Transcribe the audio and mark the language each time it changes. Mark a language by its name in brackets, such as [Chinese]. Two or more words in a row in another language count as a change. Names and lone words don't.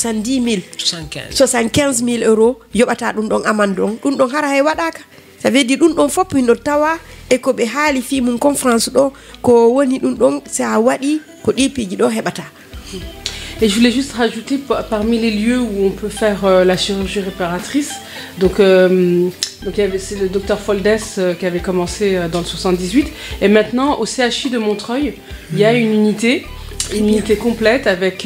[Fula] 75 000 euros yoɓata ɗum ɗon amandu on ɗum ɗon hara hay waɗaka [French] ça veut dire [Fula] ɗum ɗon fopp hino tawa e ko ɓe haali fi mum conférence ɗo ko woni ɗum ɗon sa waɗi ko ɗipiji ɗo heɓata. [French] Et je voulais juste rajouter parmi les lieux où on peut faire la chirurgie réparatrice, donc Donc c'est le docteur Foldes qui avait commencé dans le 78. Et maintenant, au CHI de Montreuil, il y a une unité complète avec...